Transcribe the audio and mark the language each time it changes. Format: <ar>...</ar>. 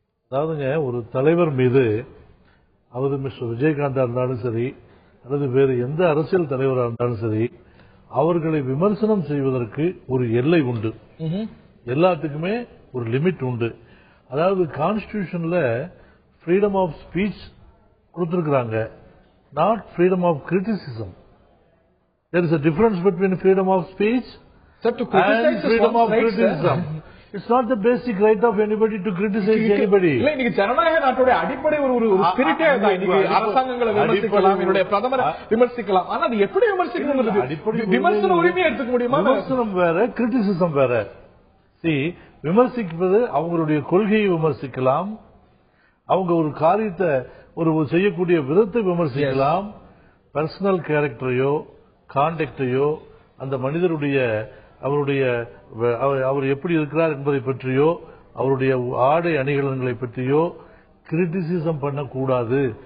<ta>அதாவதுங்க ஒரு தலைவர் மீது அவர் மிஸ்டர் விஜயகாந்தா இருந்தாலும் சரி அல்லது வேறு எந்த அரசியல் தலைவராக இருந்தாலும் சரி அவர்களை விமர்சனம் செய்வதற்கு ஒரு எல்லை உண்டு, எல்லாத்துக்குமே ஒரு லிமிட் உண்டு.</ta> <en>அதாவது கான்ஸ்டிடியூஷன்ல freedom of speech கொடுத்திருக்கிறாங்க, not freedom of criticism. There is a difference between freedom of speech and freedom of criticism. It's not the basic right of anybody to criticize anybody.</en> <ta>இல்ல இன்னைக்கு ஜனநாயக நாட்டோட அடிப்படை ஒரு ஸ்பிரிட்டே தான். இன்னைக்கு அரசாங்கங்களை விமர்சிக்கலாம், என்னுடைய பிரதமரை விமர்சிக்கலாம், ஆனா அது எப்படி விமர்சிக்கணும், அடிப்படை விமர்சன உரிமையை எடுத்துக்க முடியுமா? விமர்சனம் வேற, கிரிட்டிசிசம் வேற. விமர்சிப்பது அவங்களுடைய கொள்கையை விமர்சிக்கலாம், அவங்க ஒரு காரியத்தை ஒரு செய்யக்கூடிய விதத்தை விமர்சிக்கலாம், பர்சனல் கேரக்டரையோ கான்டக்டையோ அந்த மனிதருடைய அவருடைய அவர் எப்படி இருக்கிறார் என்பதை பற்றியோ அவருடைய ஆடை அணிகலன்களை பற்றியோ கிரிட்டிசிசம் பண்ணக்கூடாது.</ta>